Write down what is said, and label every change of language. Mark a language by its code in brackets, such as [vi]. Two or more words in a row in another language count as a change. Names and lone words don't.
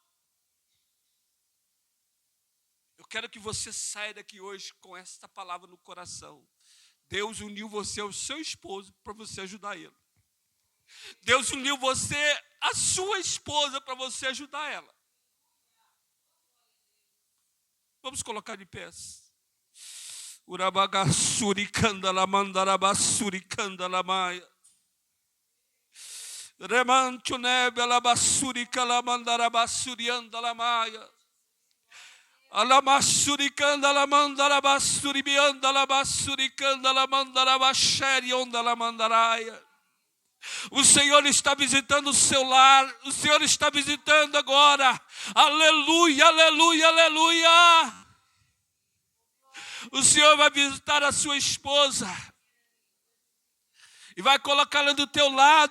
[pt] Eu quero que você saia daqui hoje com essa palavra no coração. Deus uniu você ao seu esposo para você ajudar ele. Deus uniu você à sua esposa para você ajudar ela. Vamos colocar de pés. Urabagassuri candala mandarabassuri candala maia. Remancho nebe alabassuri calamandarabassuri andala maia. Alamassuri candala mandarabassuri biandala bassuri candala mandarabacheri ondala mandaraia. O Senhor está visitando o seu lar. O Senhor está visitando agora. Aleluia, aleluia, aleluia. O Senhor vai visitar a sua esposa. E vai colocá-la do teu lado.